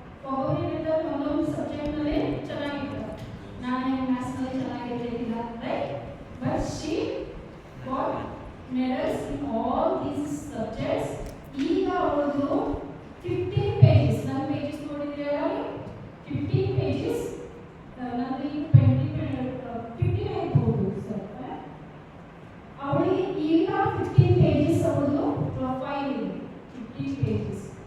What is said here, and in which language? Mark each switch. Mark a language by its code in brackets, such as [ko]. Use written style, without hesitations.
[kn] ಒಬ್ಬೊಬ್ಬರಿಗಿಂತ ಒಂದೊಂದು ಸಬ್ಜೆಕ್ಟ್ ನಲ್ಲಿ ಚೆನ್ನಾಗಿದ್ದಾರೆ. ನಾನು ಮ್ಯಾಥ್ಸ್ ನಲ್ಲಿ ಚೆನ್ನಾಗಿರಲಿಲ್ಲ, right? [en] But she got medals in all these subjects. [kn] ಈಗ ಅವಳದು 15 pages, ನನ್ನ pages ನೋಡಿದ್ರೆ 15 pages, ನಂದು ಈಗ 15 ಆಗ್ಬೋದು ಸರ್. ಅವಳಿಗೆ ಈಗ 15 pages ಅವಳದು ಪ್ರೊಫೈಲ್ ಇದೆ, 15 pages.